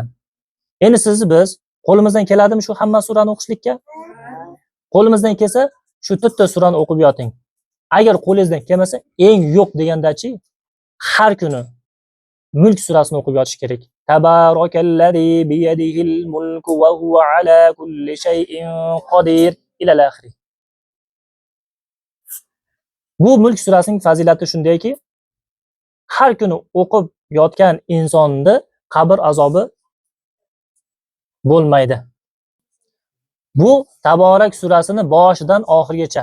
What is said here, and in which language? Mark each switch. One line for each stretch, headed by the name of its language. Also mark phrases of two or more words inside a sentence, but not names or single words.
Uzbek: Endi biz qo'limizdan keladimi shu hamma surani o'qishlikka? Qo'limizdan kelsa, shu to'rtta surani o'qib yoting. Agar qo'lingizdan kelmasa, eng yo'q degandachi har kuni Mulk surasini o'qib yotish kerak.
Arabic: تبارك الذي بيده الملك وهو على كل شيء قدير إلى الآخر.
Uzbek: Bu Mulk surasining fazilati shundayki, har kuni o'qib yotgan insonni qabr azobi bo'lmaydi. Bu Taborak surasini boshidan oxirigacha.